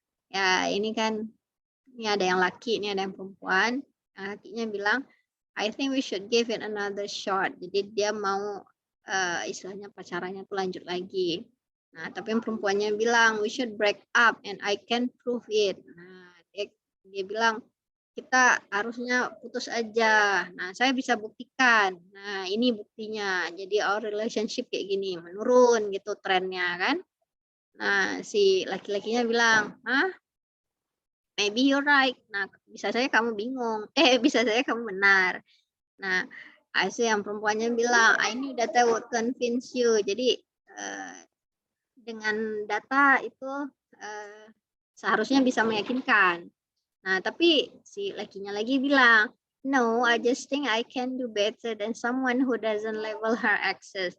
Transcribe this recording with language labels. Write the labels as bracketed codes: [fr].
[id] Ya, ini kan ini ada yang laki, ini ada yang perempuan. Lakinya bilang, [en] I think we should give it another shot. [id] Jadi dia mau istilahnya pacarannya tuh lanjut lagi. Nah, tapi yang perempuannya bilang, [en] we should break up and I can prove it. [id] Nah, dia bilang, kita harusnya putus aja. Nah, saya bisa buktikan. Nah, ini buktinya. Jadi [en] our relationship [id] kayak gini, menurun gitu trennya kan. Nah, si laki-lakinya bilang, "Hah? [en] Maybe you're right." [id] Nah, bisa saja kamu bingung. Bisa saja kamu benar. Nah, yang perempuannya bilang, [en] I knew that I would convince you. [id] Jadi dengan data itu seharusnya bisa meyakinkan. Nah, tapi si lakinya lagi bilang, [en] no, I just think I can do better than someone who doesn't level her access.